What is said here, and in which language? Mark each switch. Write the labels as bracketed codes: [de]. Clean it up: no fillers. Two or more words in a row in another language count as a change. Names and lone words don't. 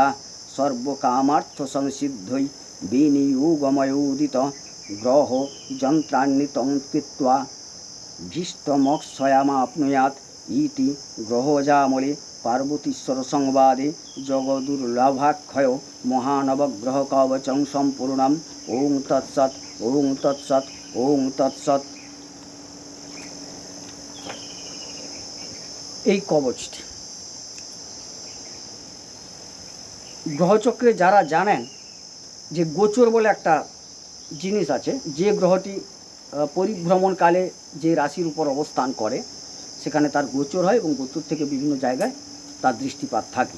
[sa] सर्वकामार्थसंसिद्ध्यै विनियोगमयोदित ग्रह यन्त्रान्वितं कृत्वा भीष्टमक्षयमाप्नुयात् इति ग्रहजामले पार्वतीश्वर संवादे जगदुर्लभाक्षय महानवग्रह कवचं सम्पूर्णम्। ओं तत्सत् ओं तत्सत् ओं तत्सत्। [bn] এই কবচটি গ্রহচক্রে যারা জানেন যে গোচর বলে একটা জিনিস আছে, যে গ্রহটি পরিভ্রমণকালে যে রাশির উপর অবস্থান করে সেখানে তার গোচর হয় এবং গোচর থেকে বিভিন্ন জায়গায় তার দৃষ্টিপাত থাকে।